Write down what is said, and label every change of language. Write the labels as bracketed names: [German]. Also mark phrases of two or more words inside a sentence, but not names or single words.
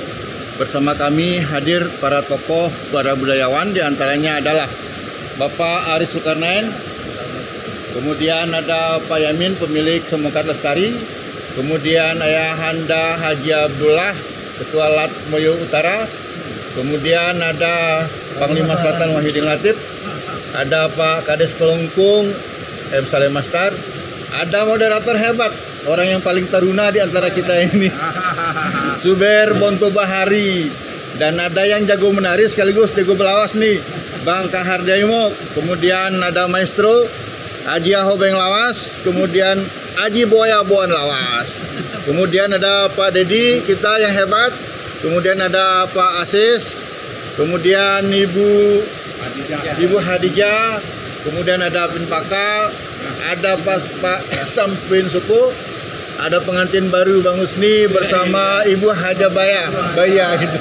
[Indonesian] Bersama kami hadir para tokoh, para budayawan, diantaranya adalah Bapak Aris Zulkarnain, kemudian ada Pak Yamin, pemilik Semongkat Lestari, kemudian Ayahanda Haji Abdullah, Ketua Lat Moyo Utara, kemudian ada Panglima Selatan Wahidin Latif, ada Pak Kades Kelungkung, M. Saleh Mastar, ada moderator hebat, orang yang paling taruna di antara kita ini, Zuber Bonto Bahari, dan ada yang jago menari sekaligus jago belawas nih, Bang Kahar Daimo, kemudian ada Maestro Haji Ahobeng Lawas, kemudian Haji Boya Boan Lawas, kemudian ada Pak Dedi kita yang hebat, kemudian ada Pak Asis, kemudian Ibu Hadijah, kemudian ada Pin Pakal, ada Pak Sampin Suku, ada pengantin baru Bang Usni bersama Ibu Haja Baya gitu.